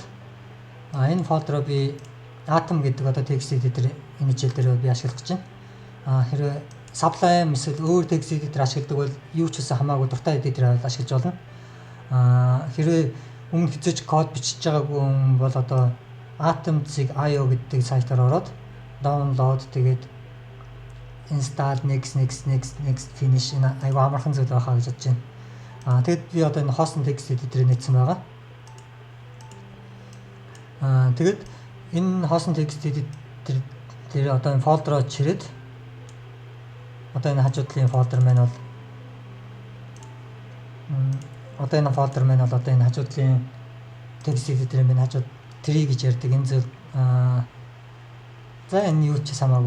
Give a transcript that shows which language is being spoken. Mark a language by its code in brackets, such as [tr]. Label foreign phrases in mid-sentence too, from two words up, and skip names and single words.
[mn] Энэ фолдероо би Atom гэдэг одоо [en] text editor [mn] энэ хичээл дээр би ашиглах гэж байна. Хэрвээ Sublime эсвэл өөр [en] text editor [mn] ашигладаг бол юу ч гэсэн хамаагүй дуртай эдитер ашиглаж болно. Хэрвээ өмнө хэзээ ч код бичиж байгаагүй хүн бол одоо Atom.io гэдэг сайтаар ороод download тэгээд [en] install next finish [mn] энэ айгүй амархан зүйл байхаа гэж бодож байна. Тэгэд би одоо энэ хоосон [en] text editorийг [mn] нээсэн байгаа. Тэгэд энэ хоосон [en] text editor [mn] дээр одоо энэ фолдероо чирээд одоо энэ хажуудлын фолдер маань бол одоо энэ фолдер маань бол одоо энэ хажуудлын [en] text editor [mn] маань хажууд tree гэж ярьдаг энэ зүйл за энэ юу ч хамаагүй.